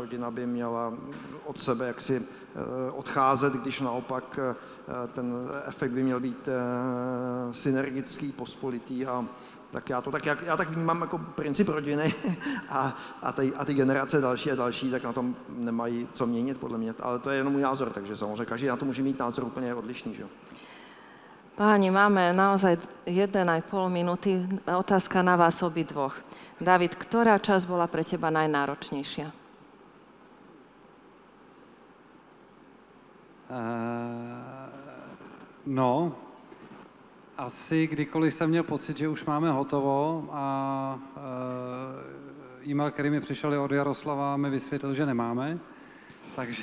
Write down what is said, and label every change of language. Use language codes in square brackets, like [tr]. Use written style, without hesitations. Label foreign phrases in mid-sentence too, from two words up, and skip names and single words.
[cs] rodina by měla od sebe jaksi odcházet, když naopak ten efekt by měl být synergický, pospolitý a tak já tak vnímám jako princip rodiny a ty generace další a další, tak na tom nemají co měnit podle mě, ale to je jenom můj názor, takže samozřejmě každý na to může mít názor úplně odlišný, že? [sk] Páni, máme naozaj 1,5 minúty. Otázka na vás obidvoch. David, ktorá časť bola pre teba najnáročnejšia? No, [cs] asi kdykoliv jsem měl pocit, že už máme hotovo a e-mail, který mi přišel od Jaroslava, mi vysvětlil, že nemáme, takže...